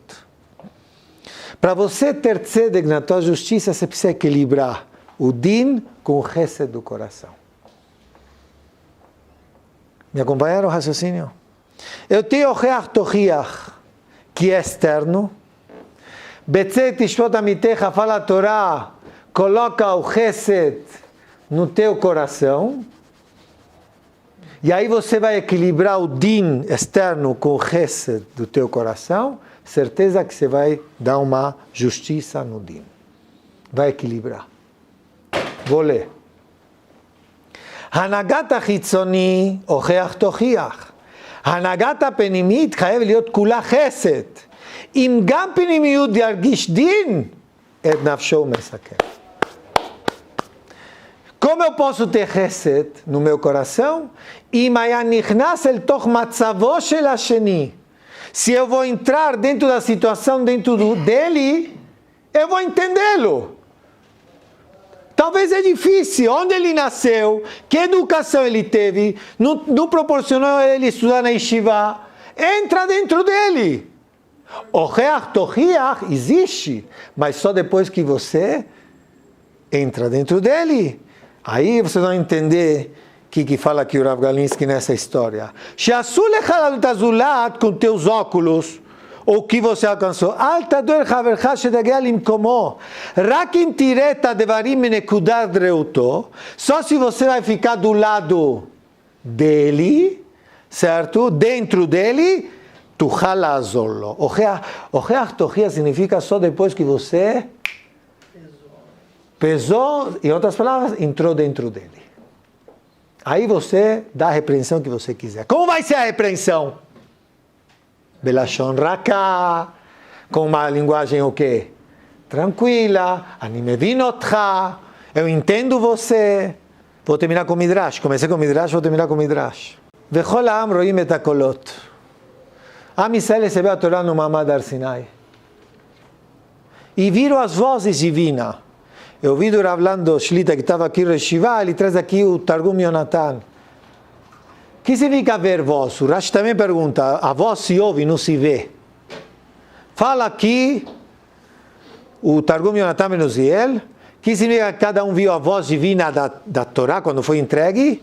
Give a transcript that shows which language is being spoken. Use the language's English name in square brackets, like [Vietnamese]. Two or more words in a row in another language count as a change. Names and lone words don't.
[Portuguese] Para você ter tzedek na tua justiça, você precisa equilibrar o din com o chesed do coração. Me acompanharam o raciocínio? Eu tenho o que é externo. [Hebrew] בצדק תשפוט עמיתך, [Portuguese] fala a Torá, coloca o chesed no teu coração. E aí você vai equilibrar o din externo com o chesed do teu coração, certeza que você vai dar uma justiça no din. Vai equilibrar. Vou ler. [Hebrew] הנהגת החיצוני הוכיח תוכיח. הנהגת הפנימית חייב להיות כולה חסד. אם גם פנימיות ירגיש דין, את נפשו הוא מסכן. [Portuguese] Como eu posso ter chesed no meu coração? [Hebrew] אם היה נכנס אל תוך מצבו של השני. [Portuguese] Se eu vou entrar dentro da situação dentro dele, eu vou entendê-lo. Talvez é difícil, onde ele nasceu, que educação ele teve, não proporcionou ele estudar na yeshiva, entra dentro dele. O [Hebrew] הוכח תוכיח [Portuguese] existe, mas só depois que você entra dentro dele. Aí você vai entender o que fala aqui o Rav Galinsky nessa história. [Hebrew] שעשו לך לזולת [Portuguese] com teus óculos, o que você alcançou. [Hebrew] אל תדור חברך שתגיע למקומו. רק אם תראה את הדברים מנקודת ראותו, [Portuguese] só se você vai ficar do lado dele, certo? Dentro dele, [Hebrew] תוכל לעזור לו. הוכיח תוכיח [Portuguese] significa só depois que você pesou, em outras palavras, entrou dentro dele. Aí você dá a repreensão que você quiser. Como vai ser a repreensão? [Hebrew] בלשון רכה, [Portuguese] com uma linguagem o quê? Tranquila, [Hebrew] אני מבין אותך, [Portuguese] eu entendo você. Vou terminar com Midrash, comecei com Midrash, vou terminar com Midrash. [Hebrew] וכל העם רואים את הקולות. עם ישראל [Portuguese] recebeu a Torá no [Hebrew] מעמד הר סיני. [Portuguese] E viram as vozes divinas. Eu ouvi do Rav Lando Shlita, que estava aqui no Yeshiva, ele traz aqui o Targum Yonatan. O que significa ver voz? O Rashi também pergunta, a voz se ouve, não se vê. Fala aqui, o Targum Yonatan Ben Uziel, que significa que cada um viu a voz divina da Torá quando foi entregue?